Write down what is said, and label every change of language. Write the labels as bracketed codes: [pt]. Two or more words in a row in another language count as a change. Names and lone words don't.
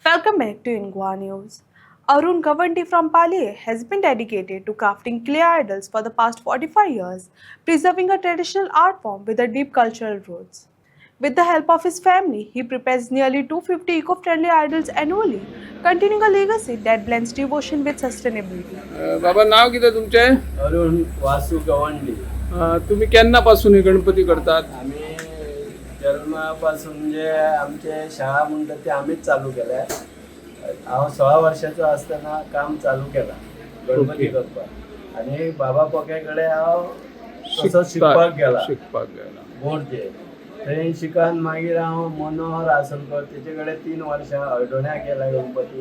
[en] Welcome back to Ingwa News. Arun Gawandi from Pali has been dedicated to crafting clay idols for the past 45 years, preserving a traditional art form with a deep cultural roots. With the help of his family, he prepares nearly 250 eco-friendly idols annually, continuing a legacy that blends devotion with sustainability. [mr] बाबा नाव किती तुमचे? अरुण वासू गवंडी. तुम्ही केन्नापासून हे गणपती करतात? आम्ही जन्मापासून म्हणजे आमचे शाळा म्हणतात ते आम्हीच चालू केल्या. [kok] हांव 16 वर्षाचो असताना काम चालू केला गणपती करपाक. आणि बाबा पोके कडेन हांव तसो शिकपाक गेला बोर्डचे. थंय शिकन मागीर हांव मनोहर आसनकर तेचे कडेन 3 वर्सां हळडोण्या केला गणपती.